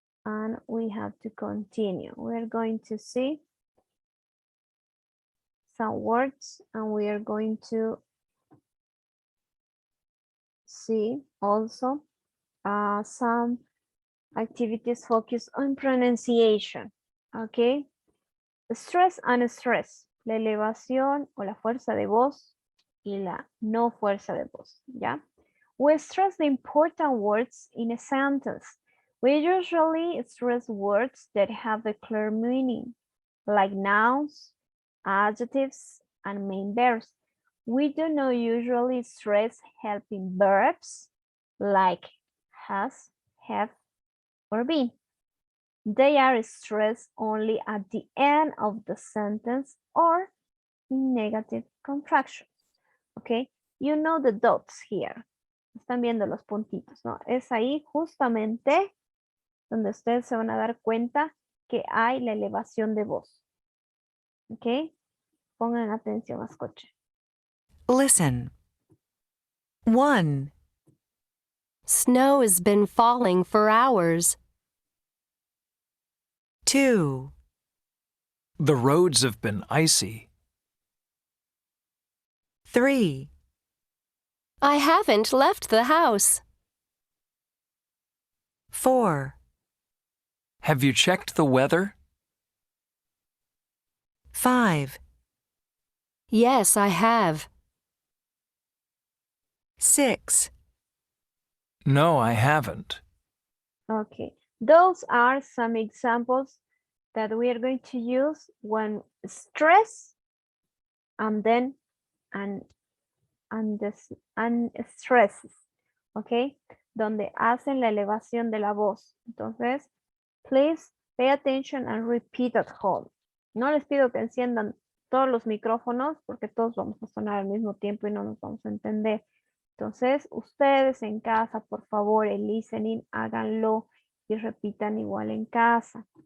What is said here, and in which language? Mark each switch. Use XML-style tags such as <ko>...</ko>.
<en>and we have to continue. We're going to see some words and we are going to see also some activities focused on pronunciation. Okay. Stress and stress.</en> <es>La elevación o la fuerza de voz y la no fuerza de voz. ¿Ya?</es> <en>We stress the important words in a sentence. We usually stress words that have a clear meaning, like nouns, adjectives, and main verbs. We do not usually stress helping verbs like has, have, or been. They are stressed only at the end of the sentence or in negative contractions. Okay, you know the dots here.</en> <es>Están viendo los puntitos, ¿no? Es ahí justamente donde ustedes se van a dar cuenta que hay la elevación de voz. Ok, pongan atención, escuchen.</es> <en>Listen. 1, Snow has been falling for hours. 2, The roads have been icy. 3, I haven't left the house. 4, Have you checked the weather? 5, Yes, I have. 6, No, I haven't. Okay, those are some examples that we are going to use when stress and then and stresses, okay, donde hacen la elevación de la voz. Entonces, please pay attention and repeat at home.</en> <es>No les pido que enciendan todos los micrófonos porque todos vamos a sonar al mismo tiempo y no nos vamos a entender. Entonces, ustedes en casa, por favor, el listening, háganlo y repitan igual en casa.</es>